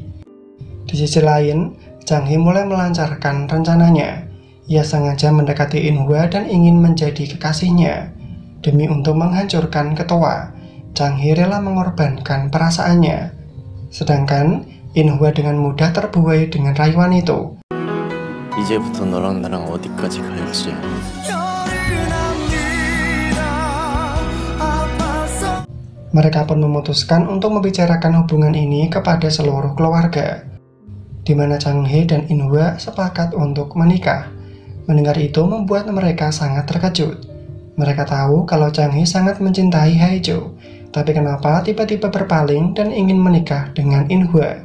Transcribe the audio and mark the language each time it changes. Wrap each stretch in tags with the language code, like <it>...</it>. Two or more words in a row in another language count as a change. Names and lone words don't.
<id>Di sisi lain, Jang Hee mulai melancarkan rencananya. Ia sengaja mendekati In-hwa dan ingin menjadi kekasihnya. Demi untuk menghancurkan ketua, Jang Hee rela mengorbankan perasaannya. Sedangkan In-hwa dengan mudah terbuai dengan rayuan itu.</id> <ko>이제부터 너랑 나랑 어디까지 갈지.</ko> <id>Mereka pun memutuskan untuk membicarakan hubungan ini kepada seluruh keluarga, di mana Jang Hee dan In-hwa sepakat untuk menikah. Mendengar itu membuat mereka sangat terkejut. Mereka tahu kalau Jang Hee sangat mencintai Haeju, tapi kenapa tiba-tiba berpaling dan ingin menikah dengan In-hwa?</id>